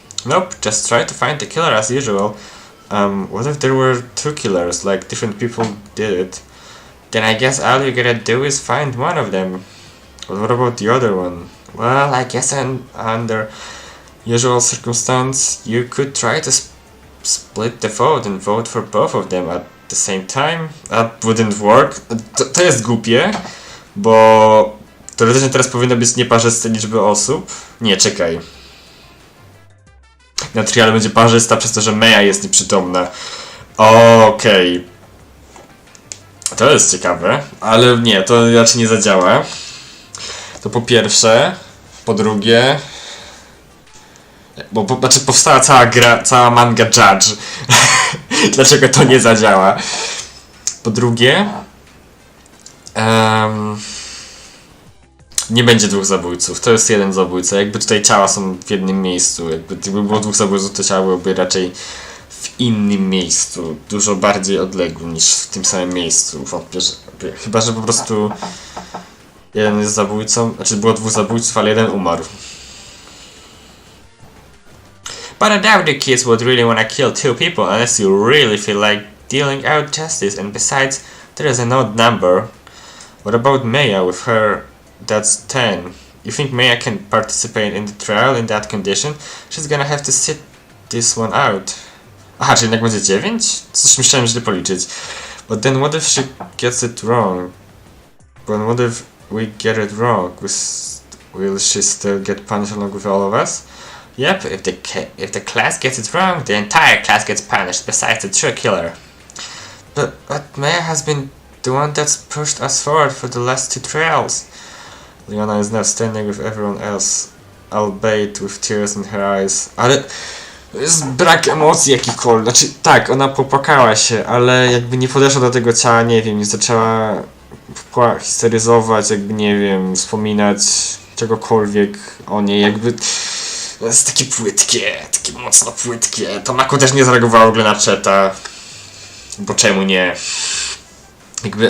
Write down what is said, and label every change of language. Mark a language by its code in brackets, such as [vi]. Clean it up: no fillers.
[en] Nope, just try to find the killer as usual. What if there were 2 killers, like different people did it? Then I guess all you gotta do is find one of them. But what about the other one? Well, I guess under usual circumstance, you could try to split the vote and vote for both of them at the same time. That wouldn't work. [pl] To jest głupie, bo teoretycznie teraz powinno być nieparzyste liczby osób. Nie, czekaj. Na trialu będzie parzysta przez to, że Maya jest nieprzytomna. Okej. To jest ciekawe, ale nie, to raczej nie zadziała. To po pierwsze. Po drugie... Znaczy powstała cała gra, cała manga Judge. Dlaczego to nie zadziała? Po drugie... nie będzie dwóch zabójców, to jest jeden zabójca. Jakby tutaj ciała są w jednym miejscu, gdyby było dwóch zabójców, to ciała byłyby raczej w innym miejscu, dużo bardziej odległym niż w tym samym miejscu. Wątpię, że... Chyba, że po prostu jeden jest zabójcą, znaczy było dwóch zabójców, ale jeden umarł. [en] But I doubt the kids would really wanna kill two people unless you really feel like dealing out justice, and besides, there is an odd number. What about Maya with her... That's 10. You think Maya can participate in the trial in that condition? She's gonna have to sit this one out. [pl] Aha, czyli jednak będzie 9? Coś myślałem źle policzyć. [en] But then what if she gets it wrong? But what if we get it wrong? Will she still get punished along with all of us? Yep, if the class gets it wrong, the entire class gets punished, besides the true killer. But Maya has been the one that's pushed us forward for the last 2 trials. Leona is now standing with everyone else, albeit with tears in her eyes. [pl] Ale jest brak emocji jakichkolwiek. Znaczy tak, ona popłakała się, ale jakby nie podeszła do tego ciała, nie wiem, nie zaczęła histeryzować, jakby nie wiem, wspominać czegokolwiek o niej, jakby... To jest takie płytkie, takie mocno płytkie. To Mako też nie zareagowała w ogóle na czeta. Bo czemu nie? Jakby...